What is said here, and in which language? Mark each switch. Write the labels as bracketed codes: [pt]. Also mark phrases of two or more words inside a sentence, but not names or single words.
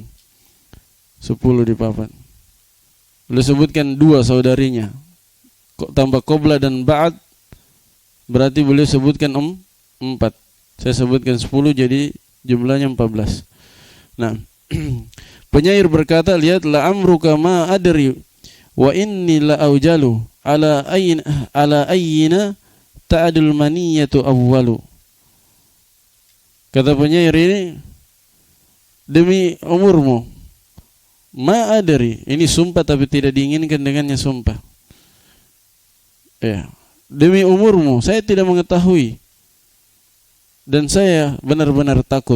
[id] 10 di papan. Beliau sebutkan 2 saudarinya. Kok tambah qabla dan ba'd, berarti beliau sebutkan 4. Saya sebutkan 10, jadi jumlahnya 14. Nah, penyair berkata, lihat, [ar] لعمرك ما أدري وإني لأوجل على أينا تعدو المنية أول. [id] Kata penyair ini, demi umurmu, [ar] ما أدري, [id] ini sumpah tapi tidak diinginkan dengannya sumpah. Ya, demi umurmu, saya tidak mengetahui dan saya benar-benar takut.